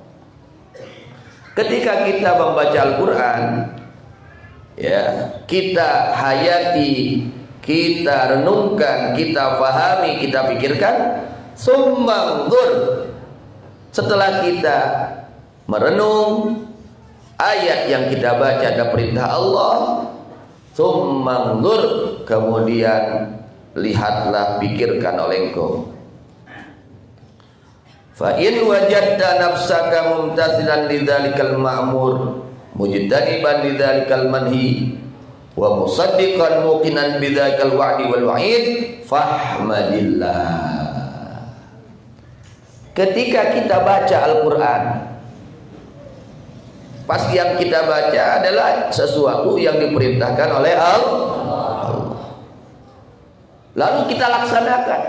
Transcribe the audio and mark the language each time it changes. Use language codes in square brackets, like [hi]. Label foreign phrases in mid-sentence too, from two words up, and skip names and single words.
[id] Ketika kita membaca Al-Quran, ya, kita hayati, kita renungkan, kita fahami, kita pikirkan. Summangdur, setelah kita merenung ayat yang kita baca ada perintah Allah, [ar] ثم انظر, [id] kemudian lihatlah, pikirkan oleh engkau. [ar] فإن وجدت نفسك ممتثلا لذلك المأمور مجتنبا لذلك المنهي ومصدقا موقنا بذلك الوعد والوعيد فاحمد الله. [id] Ketika kita baca Al-Quran, pasti yang kita baca adalah sesuatu yang diperintahkan oleh Allah. Lalu kita laksanakan.